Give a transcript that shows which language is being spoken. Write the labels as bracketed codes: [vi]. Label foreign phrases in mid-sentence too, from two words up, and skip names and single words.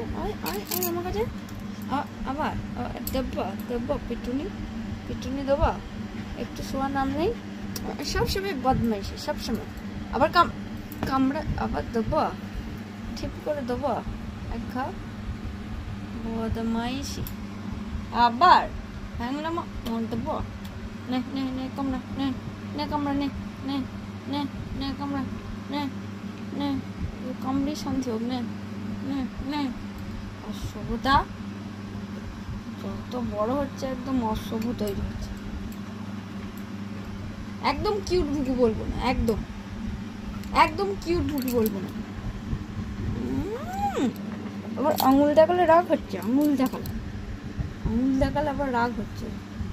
[bn] আয় আয় আয় আমার কাছে, আবার দেব্বা দেব্বা পিটুনি পিটুনি দেবা, একটু শোয়ার নাম নেই, সবসময় বদমাইশি সবসময়, আবার কামড়া আবার দেবো, ঠিক করে দেবো এক খাও, বদমাইশি আবার হ্যাংলামা দেবো, নে নে নে কামড়া, নে নে কামড়া, নে নে নে নে কামড়া, নে নে কামড়ি শান্তি হোক, নে নে নে। অসভ্যতা যত বড় হচ্ছে একদম অসভ্য তৈরি হচ্ছে, একদম কিউট ভুকু বলবো না, একদম একদম কিউট ভুকু বলবো না। আবার আঙুল দেখালে রাগ হচ্ছে, আঙুল দেখালে আবার রাগ হচ্ছে।